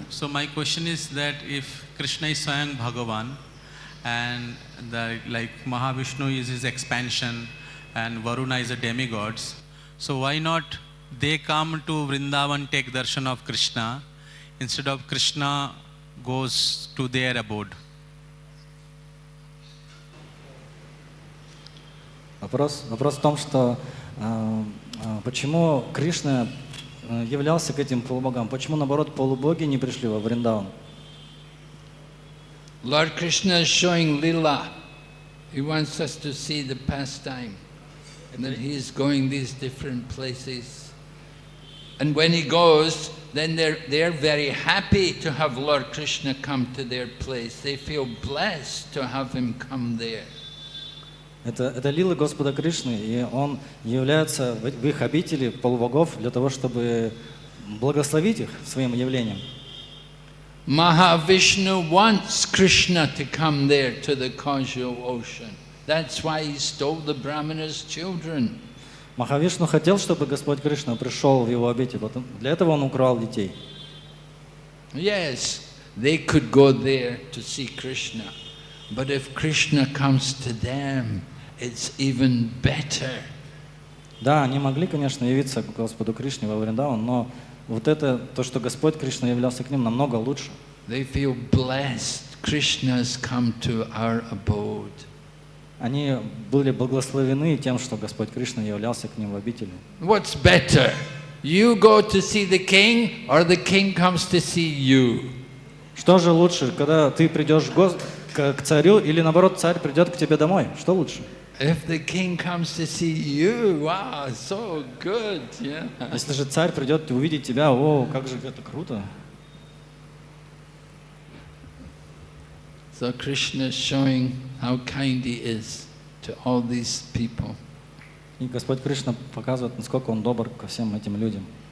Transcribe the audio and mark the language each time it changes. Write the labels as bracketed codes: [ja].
[en] So my question is that if Krishna is Swayam Bhagavan and like Mahavishnu is his expansion and Varuna is a demigods, so why not they come to Vrindavan take darshan of Krishna instead of Krishna goes to their abode? [ru] Вопрос в том, что почему Кришна являлся к этим полубогам, почему наоборот полубоги не пришли во Вриндаван? [en] Lord Krishna is showing Lila. He wants us to see the pastime. And that he is going these different places. And when he goes, then they're very happy to have Lord Krishna come to their place. They feel blessed to have him come there. [ru] Это лилы Господа Кришны, и Он является в их обители полубогов для того, чтобы благословить их своим явлением. [en] Mahavishnu wants Krishna to come there to the causal ocean. That's why he stole the brahmana's children. [ru] Махавишну хотел, чтобы Господь Кришна пришел в его обитель. Для этого Он украл детей. [en] Yes, they could go there to see Krishna. But if Krishna comes to them, it's even better. [ru] Да, они могли, конечно, явиться к Господу Кришне во Вриндаван, но вот это, то, что Господь Кришна являлся к ним, намного лучше. [en] They feel blessed. Krishna has come to our abode. [ru] Они были благословены тем, что Господь Кришна являлся к ним в обители. [en] What's better? You go to see the king, or the king comes to see you? [ru] Что же лучше, когда ты придешь к царю, или наоборот, царь придет к тебе домой? Что лучше? [en] If the king comes to see you, wow, so good, yeah. [ru] Если же царь придет увидеть тебя, о, как же это круто. [en] So Krishna is showing how kind he is to all these people. [ru] И Господь Кришна показывает, насколько Он добр ко всем этим людям.